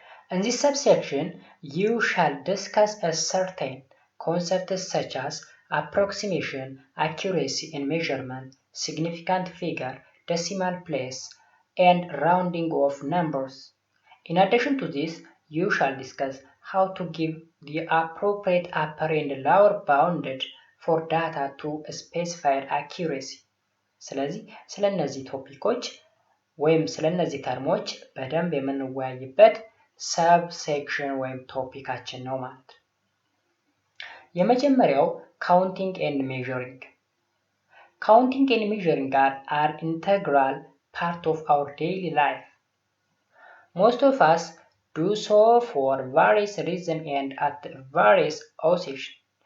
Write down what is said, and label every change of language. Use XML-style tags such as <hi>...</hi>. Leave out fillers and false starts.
<en>In this subsection, you shall discuss a certain concepts such as approximation, accuracy in measurement, significant figure, decimal place, and rounding of numbers. In addition to this, you shall discuss how to give the appropriate upper and lower bounded for data to a specified accuracy.</en> <am>ስለዚህ ስለነዚህ ቶፒኮች ወይም ስለነዚህ ተርሞች በደንብ የምንወያይበት ሰብ ሴክሽን ወይም ቶፒካችን ነው ማለት ነው።</am> <en>የመጀመሪያው counting and measuring. Counting and measuring are integral part of our daily life. Most of us do so for various reasons and at various occasions.</en>